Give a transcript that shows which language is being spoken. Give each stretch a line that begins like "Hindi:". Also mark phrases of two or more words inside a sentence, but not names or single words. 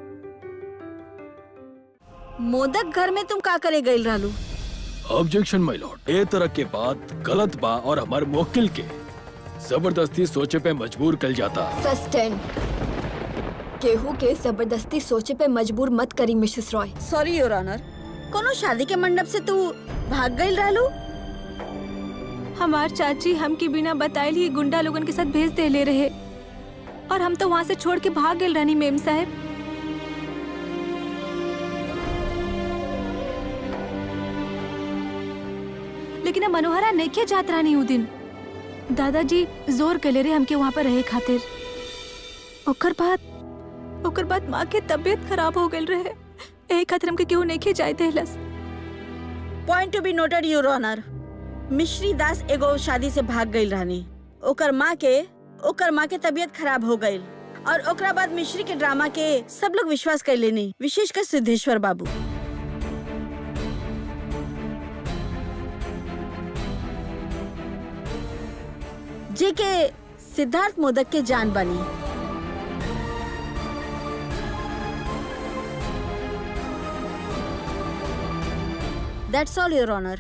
Bhojpuri: मोदक घर में तुम का करे गइल रहलू?
English: objection my lord,
Bhojpuri: ए तरह के बात गलत बा और हमारे मुवक्किल के जबरदस्ती सोचे पे मजबूर कर जाता। सस्टेन केहू के जबरदस्ती सोचे पे मजबूर मत करी मिसेस रॉय।
English: sorry your honour,
Bhojpuri: कोनो शादी के मंडप से तू भाग गइल रहलू? हमार चाची हमके बिना बताइल ही गुंडा लोगन के साथ भेज दे ले रहे और हम तो वहाँ से छोड़ के भाग गए रानी मेम साहब। लेकिन मनोहरा नहीं के जात रानी उ दिन दादाजी जोर कर ले रहे हमके वहाँ पर रहे खातिर। ओकर बाद माँ के तबीयत खराब हो गई रहे, यही खातिर हमके केहू नहीं के जाए देहलस।
English: point to be noted your honour,
Bhojpuri: मिश्री दास एगो शादी से भाग गइल रहनी। ओकर माँ के तबीयत खराब हो गइल और ओकरा बाद मिश्री के ड्रामा के सब लोग विश्वास कर लेनी, विशेषकर सिद्धेश्वर बाबू। जे के सिद्धार्थ मोदक के जान बनी।
English: that's all your honour.